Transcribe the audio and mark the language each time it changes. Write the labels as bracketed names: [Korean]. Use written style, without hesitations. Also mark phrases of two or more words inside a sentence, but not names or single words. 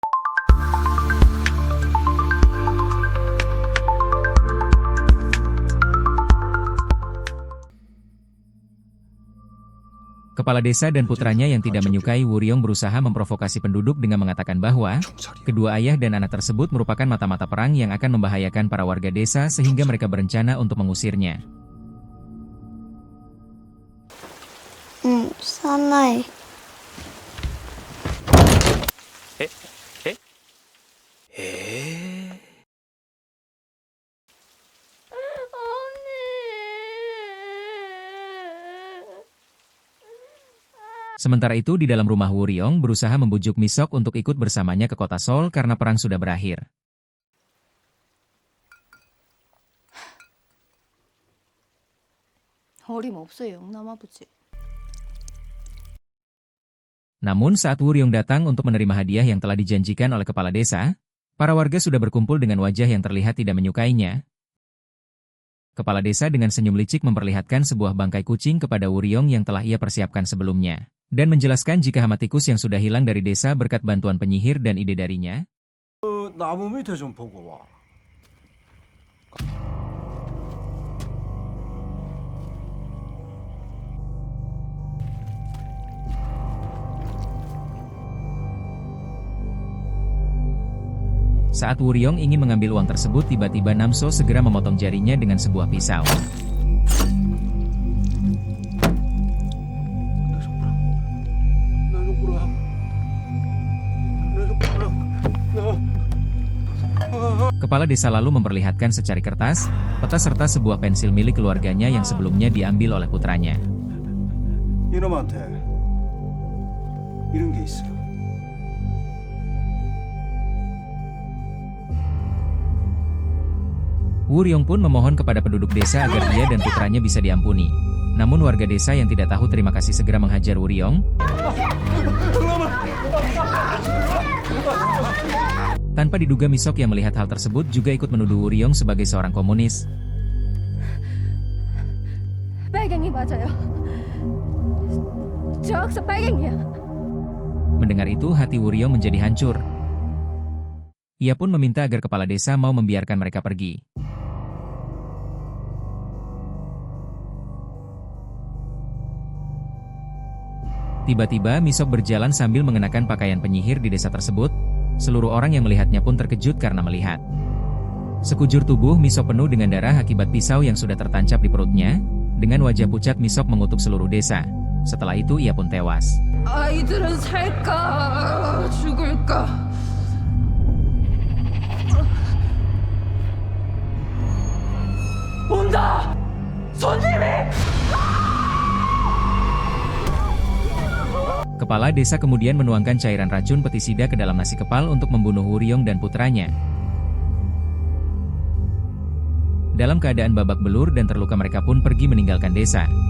[Indonesian] Kepala desa dan putranya yang tidak menyukai Wuryong berusaha memprovokasi penduduk dengan mengatakan bahwa kedua ayah dan anak tersebut merupakan mata-mata perang yang akan membahayakan para warga desa sehingga mereka berencana untuk mengusirnya. [Korean] 사나이. 에? 에? 에? [Indonesian] Sementara itu di dalam rumah Wuryong berusaha membujuk Misok untuk ikut bersamanya ke kota Seoul karena perang sudah berakhir. [Korean] 어림없어요, 영남아버지. [Indonesian] Namun saat Wuryong datang untuk menerima hadiah yang telah dijanjikan oleh kepala desa, para warga sudah berkumpul dengan wajah yang terlihat tidak menyukainya. Kepala desa dengan senyum licik memperlihatkan sebuah bangkai kucing kepada Wuryong yang telah ia persiapkan sebelumnya, dan menjelaskan jika hama tikus yang sudah hilang dari desa berkat bantuan penyihir dan ide darinya. [Korean] 나무 밑에 좀 보고 와. [Indonesian] Saat Wuryong ingin mengambil uang tersebut, tiba-tiba Namso segera memotong jarinya dengan sebuah pisau. Kepala desa lalu memperlihatkan secari kertas, peta serta sebuah pensil milik keluarganya yang sebelumnya diambil oleh putranya. [Korean] 이놈한테 이런 게 있어. [Indonesian] Wuryong pun memohon kepada penduduk desa agar dia dan putranya bisa diampuni. Namun warga desa yang tidak tahu terima kasih segera menghajar Wuryong. Tanpa diduga Misok yang melihat hal tersebut juga ikut menuduh Wuryong sebagai seorang komunis. [Korean] 빨갱이 맞아요. 저 학생 빨갱이야. [Indonesian] Mendengar itu hati Wuryong menjadi hancur. Ia pun meminta agar kepala desa mau membiarkan mereka pergi. Tiba-tiba Misok berjalan sambil mengenakan pakaian penyihir di desa tersebut. Seluruh orang yang melihatnya pun terkejut karena melihat sekujur tubuh Misok penuh dengan darah akibat pisau yang sudah tertancap di perutnya. Dengan wajah pucat Misok mengutuk seluruh desa. Setelah itu ia pun tewas. [Korean] 아이들은 살까 죽을까? 온다! 손님이! [Indonesian] Kepala desa kemudian menuangkan cairan racun petisida ke dalam nasi kepal untuk membunuh Wuryong dan putranya. Dalam keadaan babak belur dan terluka mereka pun pergi meninggalkan desa.